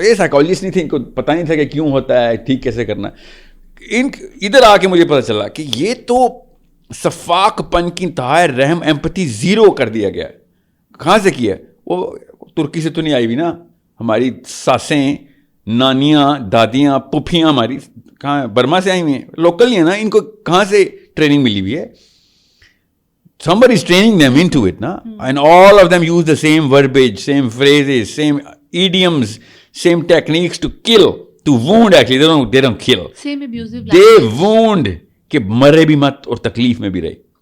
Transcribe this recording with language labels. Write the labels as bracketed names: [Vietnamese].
[Urdu] یہ سائیکالوجسٹ نہیں تھے، ان کو پتہ نہیں تھا کہ کیوں ہوتا ہے، ٹھیک کیسے کرنا. ادھر آ کے مجھے پتہ چلا کہ یہ تو صفاق پن کی انتہا، رحم ایمپتھی زیرو کر دیا گیا. کہاں سے کیا؟ وہ ترکی سے تو نہیں آئی ہوئی نا. ہماری ساسیں، نانیاں، دادیاں، پھوپھیاں ہماری کہاں برما سے آئی ہوئی ہیں، لوکل ہی ہیں نا. ان کو کہاں سے ٹریننگ ملی ہوئی ہے؟ [English] Somebody is training them into it, [Urdu] na? [English] And all of them use the same verbiage, same phrases, same idioms, same techniques to kill, to wound actually. They don't kill. Same abusive They language. [Urdu] wound کہ مرے بھی مت اور تکلیف میں بھی رہے.